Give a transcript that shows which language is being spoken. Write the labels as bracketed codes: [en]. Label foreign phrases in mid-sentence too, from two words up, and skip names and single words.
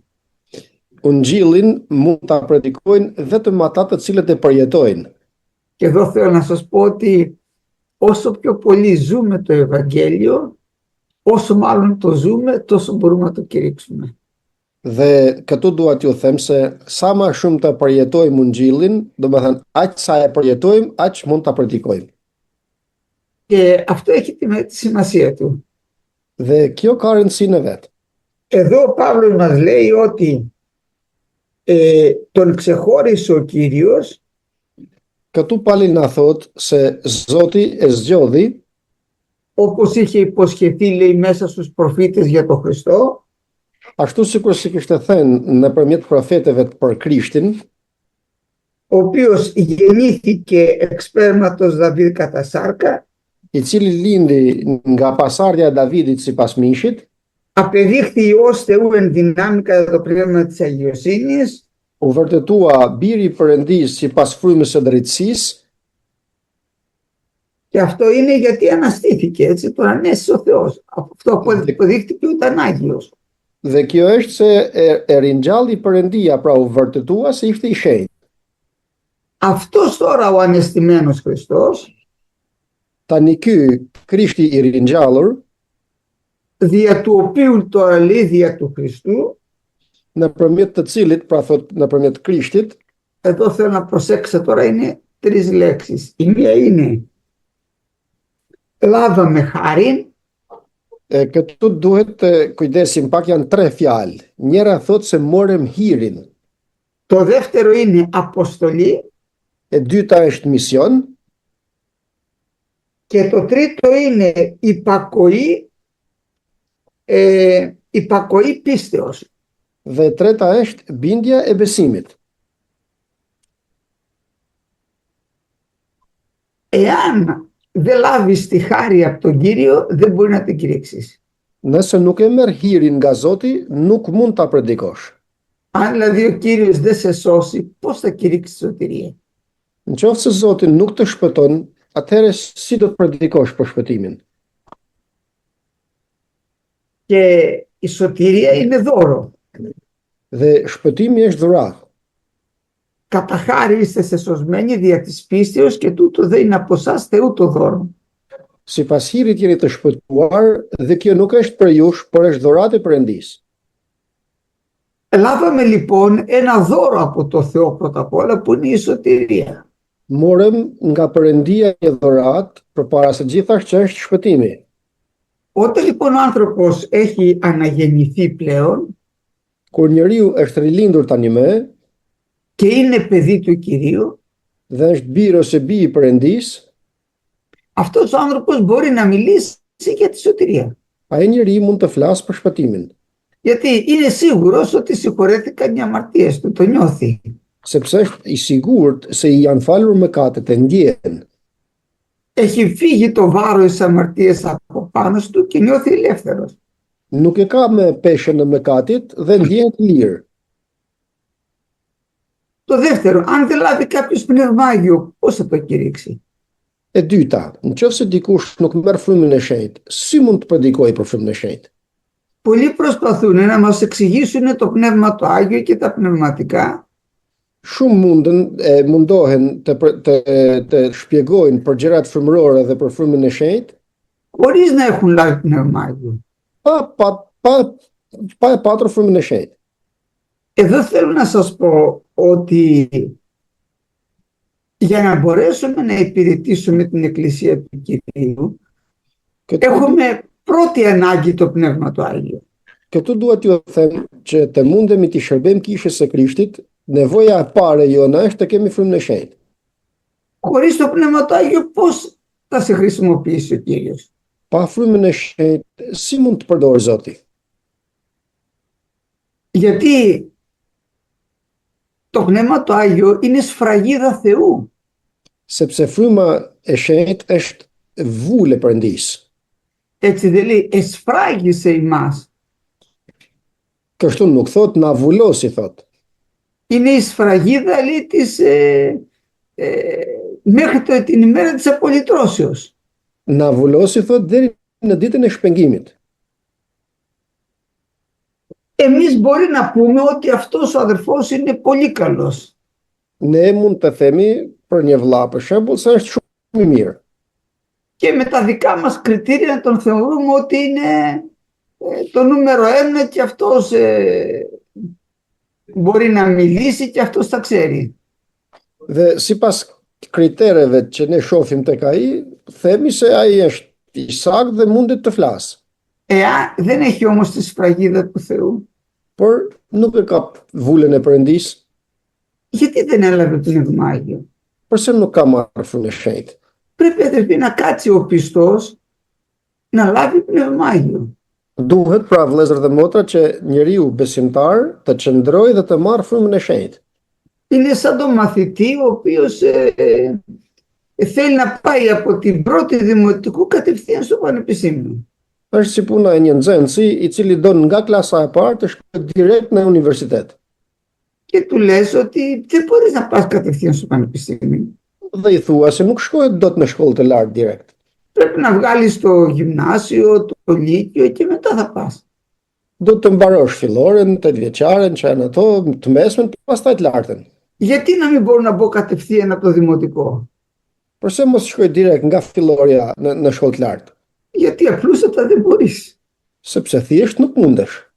[sq] Ungjillin mund ta predikojnë vetëm ata të cilët e përjetojnë. [el] Και εδώ θέλω να σας πω ότι όσο πιο πολύ ζούμε το Ευαγγέλιο, όσο μάλλον το ζούμε, τόσο μπορούμε να το κηρύξουμε. [sq] Dhe këtu dua t'ju them se sa më shumë të përjetojmë ungjillin, domethënë aq sa e përjetojmë, aq mund ta predikojmë. [el] Και αυτό έχει τη σημασία του. [sq] Dhe kjo ka rëndësinë e vet. [el] Εδώ ο Παύλος μας λέει ότι τον ξεχώρισε ο Κύριος. [sq] Këtu Pali na thot se Zoti e zgjodhi, [el] όπως είχε υποσχεθεί, λέει, μέσα στους προφήτες για τον Χριστό. [sq] ashtu sikur si kishte thënë nëpërmjet profetëve për Krishtin, [el] ο οποίος γεννήθηκε εξ σπέρματος Δαβίδ κατά σάρκα, [sq] i cili lindi nga pasardhja e Davidit sipas mishit, [el] απεδείχθη Υιός Θεού εν δυνάμει κατά το πνεύμα της αγιοσύνης, [sq] u vërtetua biri i Perëndis sipas frymës së drejtësisë, [el] και αυτό είναι γιατί αναστήθηκε, έτσι, τον ανέστησε ο Θεός. Αυτό αποδείχτηκε ότι ήταν Άγιος. [sq] dhe kjo është se e ringjalli Perëndia, pra u vërtetua se ishte i shenjtë. [el] Αυτός τώρα ο ανεστημένος Χριστός, [sq] Tani ky Krishti i ringjallur, [el] δια του οποίου τώρα λέει δια του Χριστού, [sq] nëpërmjet të cilit, pra thot nëpërmjet Krishtit, [el] εδώ θέλω να προσέξετε τώρα, είναι τρεις λέξεις. Η μία είναι λάβαμε χάριν, [sq] këtu duhet të kujdesim pak, janë tre fjalë. Njëra thot se morëm hirin, [el] το δεύτερο είναι αποστολή [sq] e dyta është mision, [el] και το τρίτο είναι υπακοή πίστεως. [sq] dhe e treta është bindja e besimit. [el] Εάν δεν λάβεις τη χάρη από τον Κύριο, δεν μπορεί να την κηρύξεις. [sq] Nëse nuk e merr hirin nga Zoti, nuk mund ta predikosh. [el] Αν δηλαδή ο Κύριος δεν σε σώσει, πώς θα κηρύξεις σωτηρία? [sq] Nëse Zoti nuk të shpëton, atëherë si do të predikosh për shpëtimin? [el] Και η σωτηρία είναι δώρο. [sq] Dhe shpëtimi është dhuratë. [el] Κατά χάρη είστε σε σωσμένοι δια της πίστεως και τούτο δεν είναι από εσάς Θεού το δώρο. [sq] Sipas hirit jeni të shpëtuar dhe kjo nuk është për jush, por është dhuratë e Perëndisë. [el] Λάβαμε λοιπόν ένα δώρο από το Θεό πρώτα απ' όλα, που είναι η σωτηρία. [sq] Morëm nga Perëndia një dhuratë përpara së gjithash që është shpëtimi. [el] Όταν λοιπόν ο άνθρωπος έχει αναγεννηθεί πλέον [sq] Kur njeriu është rilindur tani më [el] και είναι παιδί του Κυρίου, [sq] dhe është birë ose bi i Perëndisë, [el] αυτός ο άνθρωπος μπορεί να μιλήσει για τη σωτηρία. [sq] ai njeri mund të flasë për shpëtimin. [el] Γιατί είναι σίγουρος ότι συγχωρέθηκαν οι αμαρτίες του, το νιώθει. [sq] sepse është i sigurt se i janë falur mëkatet e ndjen. [el] Έχει φύγει το βάρος της αμαρτίας από πάνω του και νιώθει ελεύθερος. [sq] Nuk e ka me peshën e mëkatit dhe ndjehet lirë. [el] Το δεύτερο, αν δεν λάβει κάποιος πνευμάγιο, πώς θα το κηρύξει? [sq] E dyta, nëse dikush nuk merr frymën e shenjtë, si mund të predikojë për frymën e shenjtë? [el] Πολλοί προσπαθούν να μας εξηγήσουν το Πνεύμα το Άγιο και τα πνευματικά, [sq] Shumë mundohen të shpjegojnë për gjërat frymërore dhe për frymën e shenjtë, [el] χωρίς να έχουν λάβει πνευμάγιο. [sq] pa e patur frymën e shenjtë. [el] Εδώ θέλω να σας πω ότι για να μπορέσουμε να υπηρετήσουμε την Εκκλησία του Κυρίου, έχουμε πρώτη ανάγκη το Πνεύμα το Άγιο. [sq] Këtu duhet ju them që të mundemi të shërbejmë kishës së Krishtit, nevoja e parë jona është të kemi frymën e shenjtë. [el] Χωρίς το Πνεύμα το Άγιο πώς θα σε χρησιμοποιήσει ο Κύριος? [sq] Pa frymën e shenjtë, si mund të përdorë Zoti? [el] Γιατί το Πνεύμα το Άγιο είναι σφραγίδα Θεού. [sq] Sepse fryma e shenjtë është vule Perëndis. [el] Έτσι δεν λέει, εσφράγισε ημάς. [sq] Kështu nuk thot na vulosi, thot. [el] Είναι η σφραγίδα, λέει, μέχρι την ημέρα της απολυτρώσεως. [sq] Na vulosi, thot, deri në ditën e shpengimit. [el] Εμείς μπορεί να πούμε ότι αυτός ο αδερφός είναι πολύ καλός. [sq] Ne mund të themi për një vëlla për shembull se është shumë i mirë. [el] Και με τα δικά μας κριτήρια να τον θεωρούμε ότι είναι το νούμερο 1 και αυτός μπορεί να μιλήσει και αυτός τα ξέρει. [sq] Dhe sipas kritereve që ne shohim tek ai, themi se ai është i saktë dhe mundet të flasë. [el] Δεν έχει όμως τη σφραγίδα του Θεού. [sq] Por nuk e ka vulën e Perëndis, [el] Γιατί δεν έλαβε Πνεύμα Άγιο? [sq] përse nuk ka marrë frymën e shenjtë? [el] Πρέπει, αδερφοί, να κάτσει ο πιστός να λάβει Πνεύμα Άγιο. [sq] Duhet pra vëllezër dhe motra që njeriu besimtar të qëndrojë dhe të marrë frymën e shenjtë. [el] Είναι σαν τον μαθητή ο οποίος θέλει να πάει από την πρώτη δημοτικού κατευθείαν στο πανεπιστήμιο. [sq] Është si puna e një nxënësi i cili don nga klasa e parë të shkojë direkt në universitet. [el] Και του λες ότι δεν μπορείς να πας κατευθείαν στο πανεπιστήμιο. [sq] Dhe i thua se nuk shkohet dot në shkollë të lartë direkt. [el] Πρέπει να βγάλεις το γυμνάσιο, το λύκειο και μετά θα πας. [sq] Do të mbarosh filloren, 8 vjeçaren, që janë ato, të mesmen, pastaj të lartën. [el] Γιατί να μην μπορώ να μπω κατευθείαν από το δημοτικό? [sq] Përse mos shkoj direkt nga fillorja në shkollë të lartë? [el] Γιατί απλούστατα δεν μπορείς. [sq] Sepse thjesht nuk mundesh.